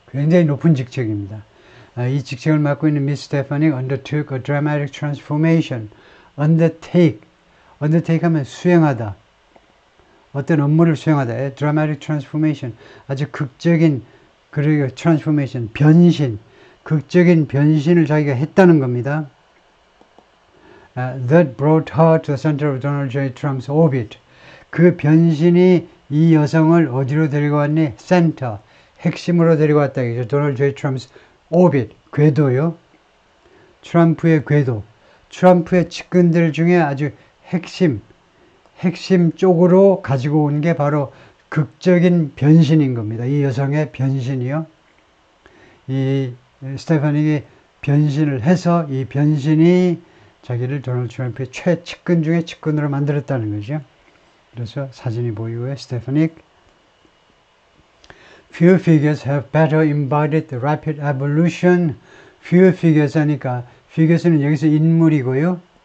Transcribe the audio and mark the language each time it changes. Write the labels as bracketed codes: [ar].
[ko] 굉장히 높은 직책입니다. 이 직책을 맡고 있는 미스 스테파닉 [en] undertook a dramatic transformation. [ko] undertake 하면 수행하다. 어떤 업무를 수행하다. [en] A dramatic transformation. [ko] 아주 극적인 transformation, 극적인 변신을 자기가 했다는 겁니다. [en] That brought her to the center of Donald J. Trump's orbit. [ko] 그 변신이 이 여성을 어디로 데리고 왔니? 센터, 핵심으로 데리고 왔다. 이죠. Donald J. [en] Trump's orbit, [ko] 궤도요. 트럼프의 궤도. 트럼프의 측근들 중에 아주 핵심 쪽으로 가지고 온 게 바로 극적인 변신인 겁니다. 이 여성의 변신이요. 이 스테파닉이 변신을 해서 이 변신이 자기를 도널드 트럼프의 최측근 중에 측근으로 만들었다는 거죠. 그래서 사진이 보이고요. 스테파닉. [en] Few figures have better embodied the rapid evolution. Few figures [ko] 하니까 figures는 여기서 인물이고요.